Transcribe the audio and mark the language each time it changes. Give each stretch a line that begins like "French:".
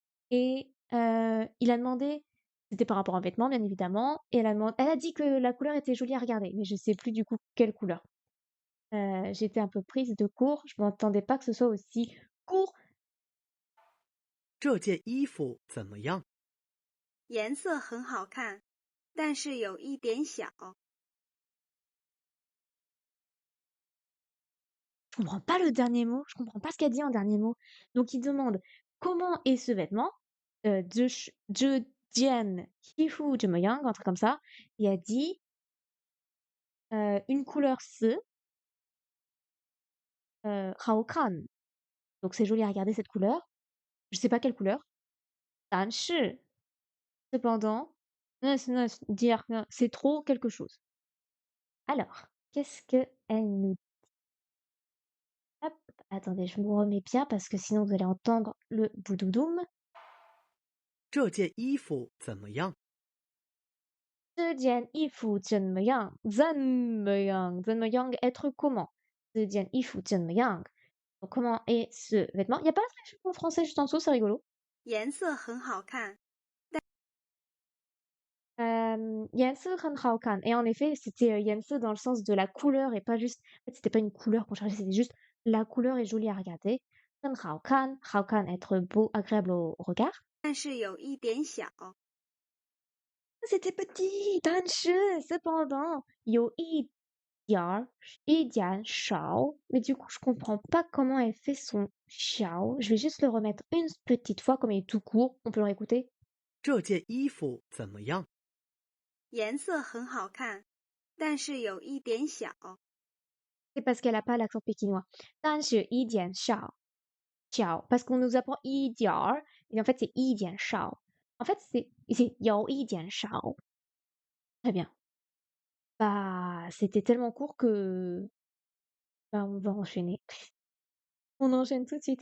French: Et il a demandé, c'était par rapport à un vêtement, bien évidemment, et elle a dit que la couleur était jolie à regarder, mais je sais plus du coup quelle couleur. J'étais un peu prise de court, je m'entendais pas que ce soit aussi court.
Chinese: 这件衣服怎么样？颜色很好看，但是有一点小。
French: Je comprends pas le dernier mot, je comprends pas ce qu'elle dit en dernier mot. Donc il demande comment est ce vêtement, Jian Hifu Zhemeiyang, un truc comme ça. Et elle dit une couleur ce, Hao Kan. Donc c'est joli à regarder cette couleur. Je sais pas quelle couleur. Dan Shi. Cependant, dire que c'est trop quelque chose. Alors, qu'est-ce que elle nous dit? Hop, attendez, je me remets bien parce que sinon vous allez entendre le boudoudoum.
Chinese: 这件衣服怎么样？这件衣服怎么样？怎么样？怎么样？
French: Être comment?
Chinese: 这件衣服怎么样？
French: Donc, comment est ce vêtement? Il n'y a pas la traduction en français juste en dessous, c'est rigolo.
Chinese: 颜色很好看，颜色很好看.
French: Et en effet, c'était 颜色 dans le sens de la couleur et pas juste. En fait, c'était pas une couleur qu'on cherchait, c'était juste la couleur est jolie à regarder.
Chinese: 很好看, 好看
French: être beau, agréable au regard.
Chinese: 但是有一点小。
French: C'était petit, 但是 cependant,
Chinese: 有一点少.
French: Mais du coup, je comprends pas comment elle fait son 小. Je vais juste le remettre une petite fois, comme il est tout court. On peut le réécouter.
Chinese: 这件衣服怎么样？颜色很好看，但是有一点小。
French: C'est parce qu'elle a pas l'accent pékinois.
Chinese: 但是一点少.
French: Parce qu'on nous apprend 一点儿, et en fait, c'est 一点少. En fait, c'est
Chinese: 有一点少.
French: Très bien. Bah, c'était tellement court que bah, on va enchaîner. On enchaîne tout de suite.